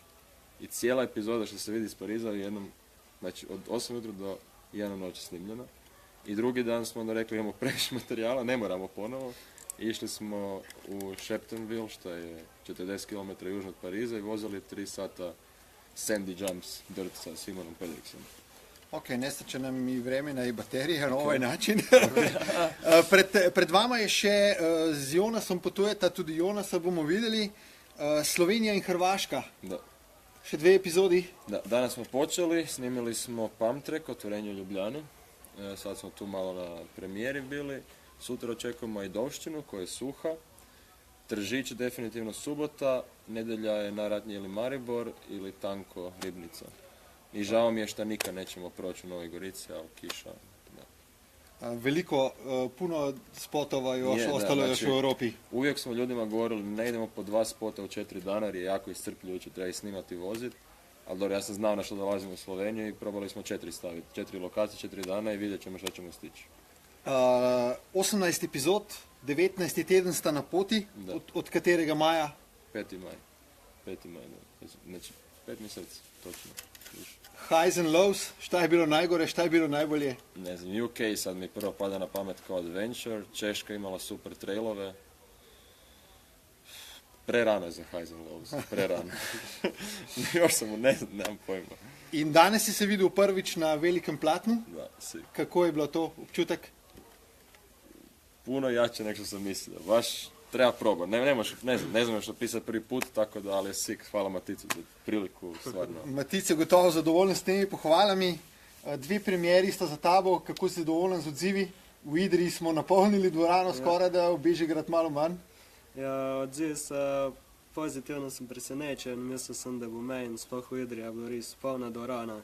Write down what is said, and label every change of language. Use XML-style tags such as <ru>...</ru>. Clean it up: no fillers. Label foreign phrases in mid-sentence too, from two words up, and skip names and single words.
<hr>I cijela epizoda što se vidi iz Pariza je znači od 8 ujutro do 1 u noć snimljena. I drugi dan smo onda rekli imamo previše materijala, ne moramo ponovo. Išli smo u Sheptonville, što je 40 km južno od Pariza, i vozili 3 sata</hr> <en>sandy jumps dirt</en> <hr>sa Simonom Pedriksom. Ok, nestače nam i vremena i baterija na ovaj način.</hr> <sl>Pred vama je še z Jonasom potujeta, tudi Jonasa bomo videli, Slovenija in Hrvaška. Da. Še 2 epizodi.</sl> <hr>Da, danas smo počeli, snimili smo Pump Track, otvorenje u Ljubljani. Sad smo tu malo na premijeri bili. Sutra očekujemo i Dovšćinu koja je suha. Tržić definitivno subota, nedjelja je najradnije ili Maribor ili Tanko Ribnica. I žao mi je što nikad nećemo proći u Novoj Gorici, ali kiša. Da. Veliko, puno spotova i ostalo još u Europi. Uvijek smo ljudima govorili ne idemo po 2 spota u 4 dana jer je jako iscrpljujuće, treba i snimati i voziti. Ali dobro, ja sam znao na što dolazimo u Sloveniju i probali smo 4 staviti. 4 lokacije, 4 dana i vidjet ćemo što ćemo stići.</hr> <sl>18 epizod, 19. teden sta na poti, od katerega maja? 5. maj,</sl> <hr>da. Znači 5 mjeseci, točno.</hr> <en>Highs and lows,</en> <hr>šta je bilo najgore, šta je bilo najbolje? Ne znam, UK sad mi prvo pada na pamet kao adventure, Češka imala super trailove. Prerano je za</hr> <en>highs and lows,</en> <hr>prerano. Još sam nemam pojma.</hr> <sl>In danes si se videl prvič na velikem platnu? Da, si. Kako je bilo to občutek?</sl> <hr>Puno jače nek što sam mislio, baš treba probati. Ne znam što pisati prvi put, tako da, ali je sik, hvala Matici za priliku, stvarno.</hr> <sl>Matic je gotovo zadovoljen s temi pohvalami. 2 premijeri sta za tabo, kako si zadovoljen z odzivi? V Idriji smo napolnili dvorano skoraj da, v Bežigrad malo manj. Ja, odziv se pozitivno sem presenečen, mislil sem, da bo menj, sploh v Idriji je bilo res polna dvorana.</sl>